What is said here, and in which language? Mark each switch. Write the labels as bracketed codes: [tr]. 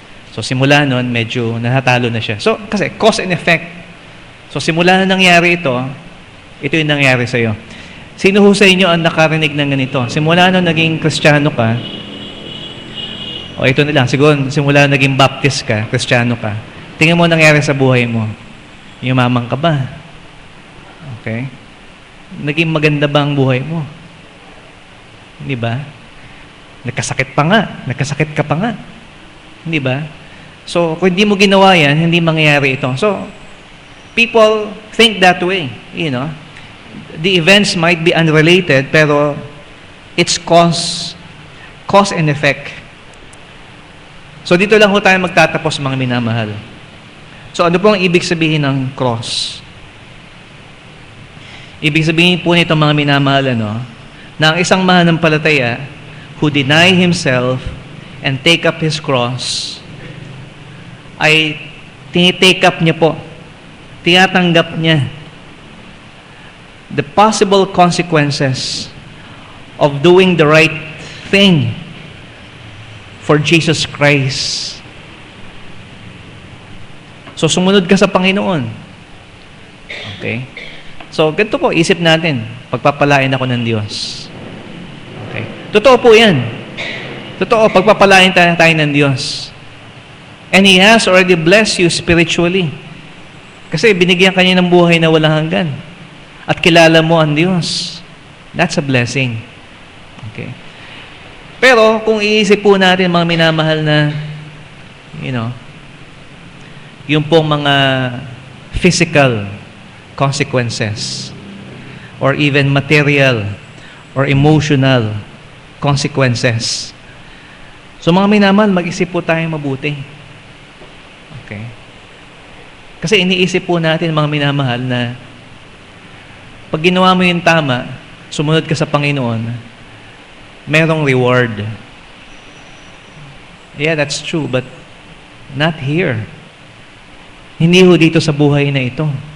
[tl] So, simula nun, medyo natalo na siya. So, kasi [en] cause and effect. [tl] So, simula na nangyari ito yung nangyari sa'yo. Sino ho sa inyo ang nakarinig ng ganito? Simula nung naging Kristiyano ka, o ito na lang, siguro simula naging Baptist ka, Kristiyano ka, tingnan mo nangyari sa buhay mo. Yumamang ka ba? Okay? Naging maganda ba ang buhay mo? Hindi ba? Nagkasakit ka pa nga. Hindi ba? So, kung hindi mo ginawa yan, hindi mangyayari ito. [en] So, people think that way, The events might be unrelated, pero it's cause and effect. [tl] So, dito lang ho tayo magtatapos, mga minamahal. So, ano po ang ibig sabihin ng cross? Ibig sabihin po nito, mga minamahal, na ang isang mananampalataya [en] who deny himself and take up his cross [tl] ay tinitake up niya po, tinatanggap niya [en] the possible consequences of doing the right thing for Jesus Christ. [tl] So, sumunod ka sa Panginoon. Okay? So, ganito po, isip natin, pagpapalain ako ng Diyos. Okay? Totoo po yan. Totoo, pagpapalain tayo ng Diyos. [en] And He has already blessed you spiritually. [tl] Kasi binigyan ka niya ng buhay na walang hanggan. At kilala mo ang Diyos. [en] That's a blessing. [tl] Okay? Pero, kung iisip po natin, mga minamahal na, yung pong mga physical consequences. [en] or even material or emotional consequences. [tl] So mga minamahal, mag-isip po tayo mabuti. Okay? Kasi iniisip po natin, mga minamahal, na pag ginawa mo yung tama, sumunod ka sa Panginoon, merong reward. [en] Yeah, that's true, but not here. [tl] Hindi ho dito sa buhay na ito.